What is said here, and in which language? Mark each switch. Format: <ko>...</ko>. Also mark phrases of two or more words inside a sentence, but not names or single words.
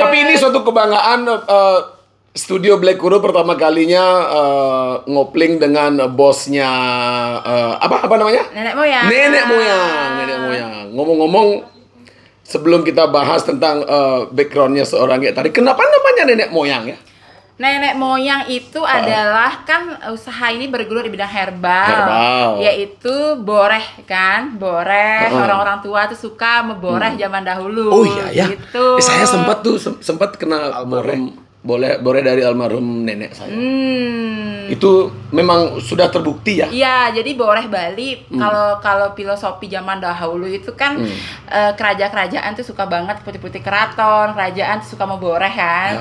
<id>Tapi ini suatu kebanggaan Studio Black Guru pertama kalinya ngopling dengan bosnya apa namanya? Nenek moyang. Nenek moyang. Ngomong-ngomong, sebelum kita bahas tentang backgroundnya seorang kayak tadi, kenapa namanya nenek moyang ya? Nenek moyang itu adalah kan usaha ini bergelut di bidang herbal. Yaitu boreh kan, boreh. Orang-orang tua tuh suka memboreh zaman dahulu. Oh iya ya. Gitu. Saya sempat kenal boreh dari almarhum nenek saya. Itu memang sudah terbukti ya? Iya, jadi boreh Bali kalau filosofi zaman dahulu itu kan kerajaan-kerajaan tuh suka banget putih-putih keraton, kerajaan tuh suka mau boreh kan.</id>